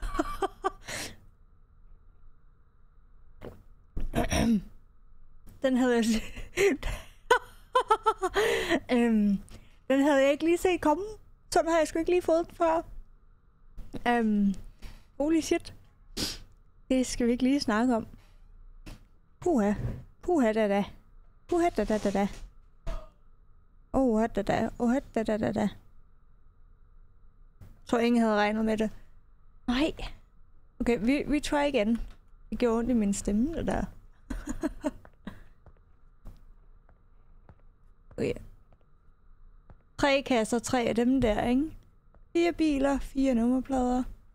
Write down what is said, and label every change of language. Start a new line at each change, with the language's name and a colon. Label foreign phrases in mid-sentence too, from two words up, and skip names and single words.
Danish: Den havde jeg... den havde jeg ikke lige set komme. Sådan har jeg sgu ikke lige fået den før.
English: Holy shit.
Danish: Det skal vi ikke lige snakke om. Puha. Puha da da. Puha da da da da. Åh da da. Åh da da da da. Jeg tror ingen havde regnet med det. Nej. Okay, vi try igen. Det gjorde ondt i min stemme, det der. Okay. 3 kasser, 3 af dem der, ikke? 4 biler, 4 nummerplader.